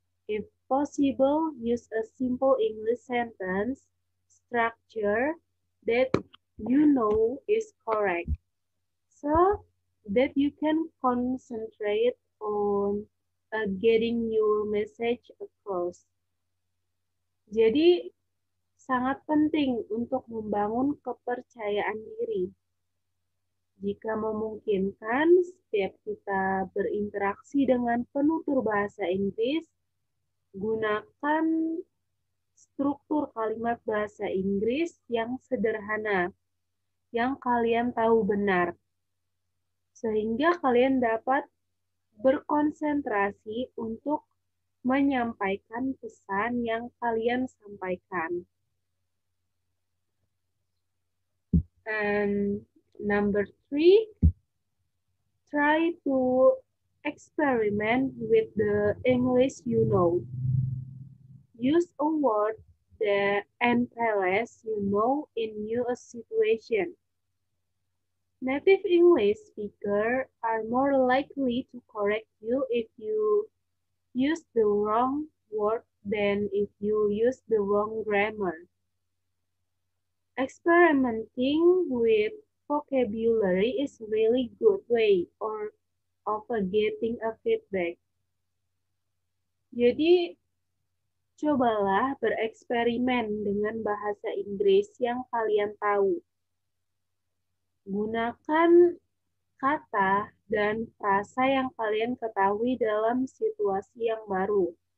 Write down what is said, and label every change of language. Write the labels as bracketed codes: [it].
[en] If possible, use a simple English sentence structure that you know is correct, so that you can concentrate on getting your message across. [id] Jadi, sangat penting untuk membangun kepercayaan diri. Jika memungkinkan, setiap kita berinteraksi dengan penutur bahasa Inggris, gunakan struktur kalimat bahasa Inggris yang sederhana, yang kalian tahu benar, sehingga kalian dapat berkonsentrasi untuk menyampaikan pesan yang kalian sampaikan. [en] And number 3, try to experiment with the English you know. Use a word and phrase you know in new situation. Native English speakers are more likely to correct you if you use the wrong word than if you use the wrong grammar. Experimenting with vocabulary is a really good way of getting a feedback. [id] Jadi, cobalah bereksperimen dengan bahasa Inggris yang kalian tahu. Gunakan kata dan frasa yang kalian ketahui dalam situasi yang baru.